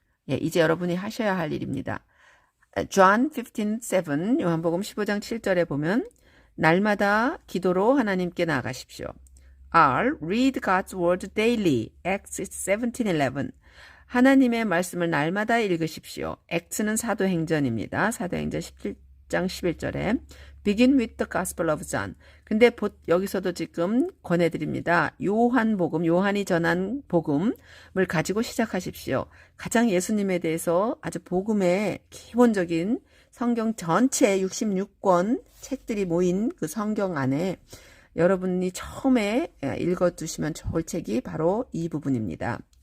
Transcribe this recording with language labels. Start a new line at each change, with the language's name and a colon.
Korean: 예, 이제 여러분이 하셔야 할 일입니다.
English: John 15:7
Korean: 요한복음 15장 7절에 보면 날마다 기도로 하나님께 나아가십시오.
English: R. Read God's Word daily. Acts 17:11
Korean: 하나님의 말씀을 날마다 읽으십시오. Acts는 사도행전입니다. 사도행전 17장 11절에
English: Begin with the Gospel of John.
Korean: 근데 여기서도 지금 권해드립니다. 요한복음, 요한이 전한 복음을 가지고 시작하십시오. 가장 예수님에 대해서 아주 복음의 기본적인 성경 전체 66권 책들이 모인 그 성경 안에 여러분이 처음에 읽어두시면 좋을 책이 바로 이 부분입니다.